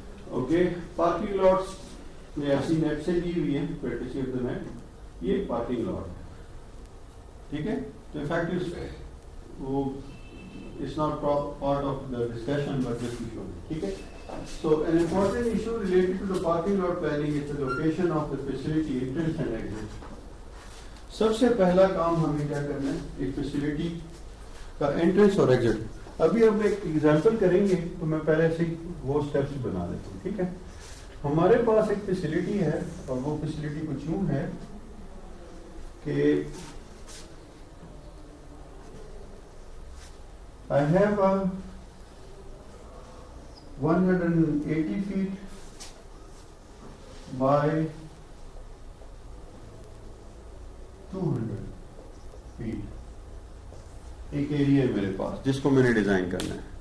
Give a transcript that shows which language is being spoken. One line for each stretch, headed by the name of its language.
Urdu: Okay, parking lots میں ایسی net سے دی ہوئی ہے,
English: courtesy of the net,
Urdu: یہ پارکنگ لاٹ ہے, ٹھیک ہے.
English: تو انفیکٹ وہ it's not part of the discussion but just to show, ٹھیک ہے. So an important issue related to the parking lot planning is the location of the facility entrance and exit.
Urdu: سب سے پہلا کام ہمیں کیا کرنا ہے, ایک فیسلٹی کا انٹرنس اور ایگزٹ. ابھی ہم ایک ایگزامپل کریں گے تو میں پہلے سے وہ اسٹیپس بنا دیتا ہوں, ٹھیک ہے. ہمارے پاس ایک فیسلٹی ہے, اور وہ فیسلٹی کچھ یوں ہے کہ
English: I have a 180 feet by 200 feet
Urdu: ایک ایریا ہے میرے پاس جس کو میں نے ڈیزائن کرنا ہے.